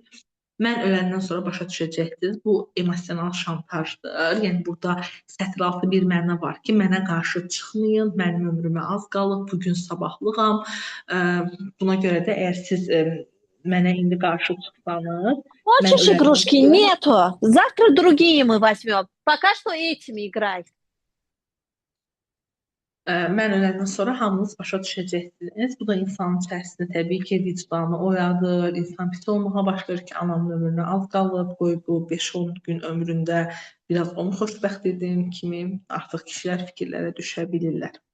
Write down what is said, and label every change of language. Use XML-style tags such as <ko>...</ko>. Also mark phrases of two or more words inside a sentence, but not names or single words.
<az>Mən öləndən sonra başa düşəcəksiniz. Bu emosional şantajdır. Yəni burada sətiraltı bir məna var ki, mənə qarşı çıxmayın, mənim ömrümə az qalıb, bugün sabahlığam. Buna görə də əgər siz mənə indi qarşı çıxsanız,</az> <ru>Хочешь игрушки? Нету. Завтра другие мы возьмем. Пока что этими играй.</ru> <az>Mən öləndən sonra hamınız başa düşəcəksiniz. Bu da insanın içərisində təbii ki, vicdanı oyadır. İnsan pis olmağa başlayır ki, anamın ömrünə az qalıb, qoy bu 5-10 gün ömründə biraz onu xoşbəxt edim kimi artıq kişilər fikirlərə düşə bilirlər.</az>